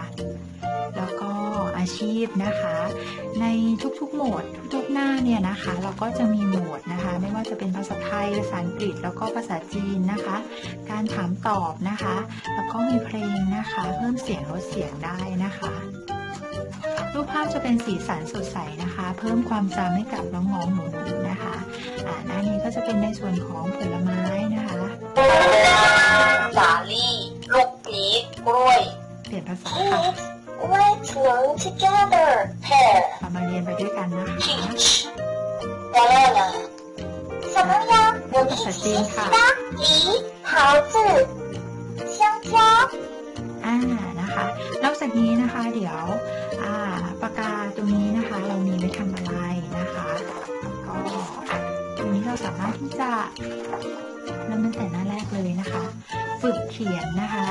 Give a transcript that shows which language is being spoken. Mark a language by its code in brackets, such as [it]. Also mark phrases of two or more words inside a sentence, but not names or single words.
[th] แล้วก็อาชีพนะคะในทุกๆโหมดทุกๆหน้าเนี่ยนะคะเราก็จะมีโหมดนะคะไม่ว่าจะเป็นภาษาไทยภาษาอังกฤษแล้วก็ภาษาจีนนะคะการถามตอบนะคะแล้วก็มีเพลงนะคะเพิ่มเสียงลดเสียงได้นะคะรูปภาพจะเป็นสีสันสดใสนะคะเพิ่มความจำให้กับน้องๆหนูๆนะคะหน้านี้ก็จะเป็นในส่วนของผลไม้นะคะ สาลี่ลูกพีชกล้วย เปลี่ยนภาษาค่ะ [en] Let's learn together pear [th] เรามาเรียนไปด้วยกันนะคะ [en] peach banana [zh] 小朋友我们一起学习吧梨桃子香蕉 [th] นะคะนอกจากนี้นะคะเดี๋ยวปากกาตรงนี้นะคะเรามีไว้ทำอะไรนะคะก็ตรงนี้เราสามารถที่จะเริ่มตั้งแต่หน้าแรกเลยนะคะฝึกเขียนนะคะ